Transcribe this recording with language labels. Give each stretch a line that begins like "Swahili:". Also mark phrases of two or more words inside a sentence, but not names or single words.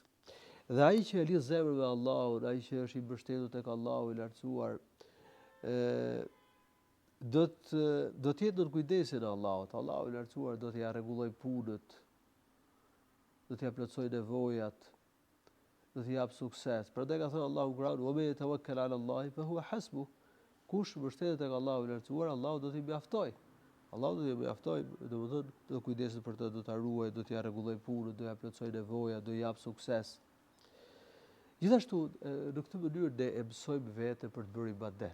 Albanian: Dhe ai që e lidh zemrën me Allahun, ai që është i mbështetur tek Allahu i lartësuar, do të jetë në kujdesin e Allahut. Allahu i lartësuar do t'ia rregullojë punët, do t'ia plotësojë nevojat, do t'i jap sukses. Prandaj ka thënë Allahu Kur'an:
Arabic: "ومن يتوكل على الله فهو حسبه."
Albanian: Kush mbështetet tek Allahu i lartësuar, Allahu do t'i mjaftojë. Allahu do t'i mjaftojë, domethënë do kujdeset për të, do ta ruajë, do t'ia rregullojë punën, do ja plotësojë nevojat, do i jap sukses. Gjithashtu, në këtë mënyrë ne e mësojmë veten për të bërë ibadet.